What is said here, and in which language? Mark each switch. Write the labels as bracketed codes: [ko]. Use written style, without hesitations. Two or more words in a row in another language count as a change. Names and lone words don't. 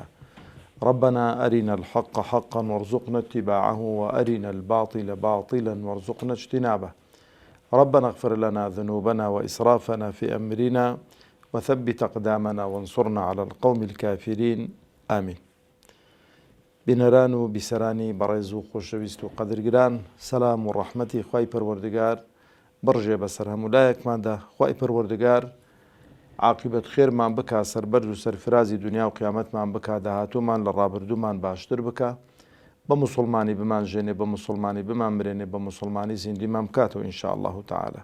[ar] ربنا أرنا الحق حقا وارزقنا اتباعه، وأرنا الباطل باطلا وارزقنا اجتنابه. ربنا اغفر لنا ذنوبنا وإسرافنا في أمرنا وثبت أقدامنا وانصرنا على القوم الكافرين. آمين. [ckb] بنران و بسرانی بەڕێز و خۆشەویست و قەدرگران، سەلام و ڕەحمەتی خوای پەروەردگار بڕژێ بەسەر هەمولایەکماندا. خوای پەروەردگار عاقبەت خێرمان بکا، سەربەرز و سەرفرازی دنیا و قیامەتمان بکا، داهاتوومان لە ڕابردوومان باشتر بکە، بە موسڵمانی بمان ژێنێ، بە موسڵمانی بمان برێنێ، بە موسڵمانی زیندیمان بکاتەوە [ar] ئینشاء الله تعالى.